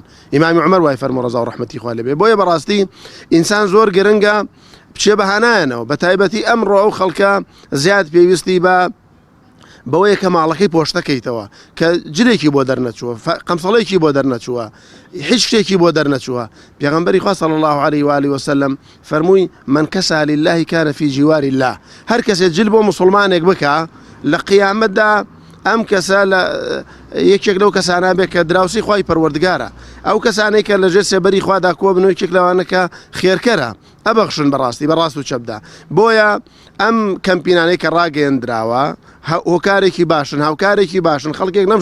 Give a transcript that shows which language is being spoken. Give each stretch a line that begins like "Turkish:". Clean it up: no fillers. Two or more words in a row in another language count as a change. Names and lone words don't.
Central Kurdish: ئیمامی عومەر وای فەرمووە ڕەزا و ڕەحمەتی خوا لێبێ. بۆیە بەڕاستی ئینسان زۆر گرنگە بچێ بەهانایانەوە بە تایبەتی ئەمڕۆ ئەو خەڵکە زیاد پێویستی بەوەیە کە ماڵەکەی پۆشتەکەیتەوە کە جلێکی بۆ دەرنەچووە قەمسەڵێکی بۆ دەرنەچووە هیچ شتێکی بۆ دەرنەچووە پێغەمبەری خوا
Arabic: صلی الله عليه وآله وسلم
Central Kurdish: فەرمووی
Arabic: من کەسا لله كان في جوار الله
Central Kurdish: هەر کەسێک جل بۆ مسلمانێک بکە لە قیامەتدا ئەم کەسە لە یەکێک لەو کەسانە بێت کە دراوسی خوای پەروەردگارە ئەو کەسانەی کە لەژێر سێبەری خوادا کۆ بن و یەکێک لەوانەکە خێرکەرە ئەبەخشن بەڕاستی بەڕاست و چەپدا بۆیە ئەم کەمپینانەی کە ڕاگەیەندراوە هۆکارێکی باشن هاوکارێکی باشن خەڵکێک نەم